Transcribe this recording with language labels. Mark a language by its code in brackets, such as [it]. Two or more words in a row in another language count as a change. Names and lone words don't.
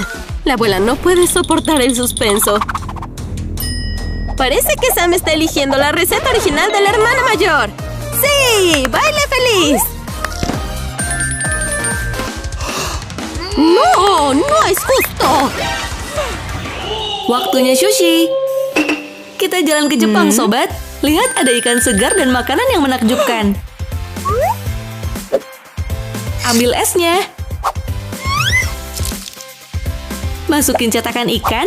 [es] La abuela no puede soportar el suspenso. Parece que Sam está eligiendo la receta original de la hermana mayor. ¡Sí! ¡Baile feliz! ¡No! ¡No es justo! [id] Waktunya sushi. Kita jalan ke Jepang, sobat. Lihat ada ikan segar dan makanan yang menakjubkan. Ambil esnya. Masukin cetakan ikan.